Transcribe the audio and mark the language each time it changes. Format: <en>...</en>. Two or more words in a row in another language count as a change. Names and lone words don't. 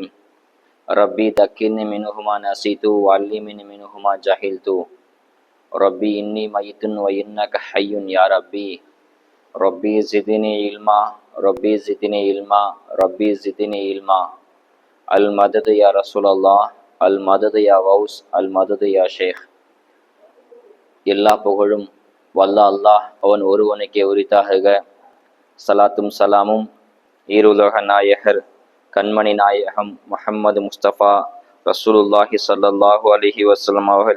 <ar>ربي ذكرني منهما نسيت وعلمني منهما جهلت. ربي إني ميت وإنك حي يا ربي. ربي زدني علما ربي زدني علما ربي زدني علما. المدد يا رسول الله المدد يا غوث المدد يا ஷேக்.</ar> <ta>எல்லா புகழும் வல்ல அல்லாஹ் அவன் ஒருவனுக்கே உரித்தாகுக. சலாத்தும் சலாமும் ஈருலக நாயகர் கண்மணி நாயகம் முஹம்மது முஸ்தபா</ta> <ar>رسول الله صلى الله عليه وسلم</ar> <ta>அவர்கள்</ta>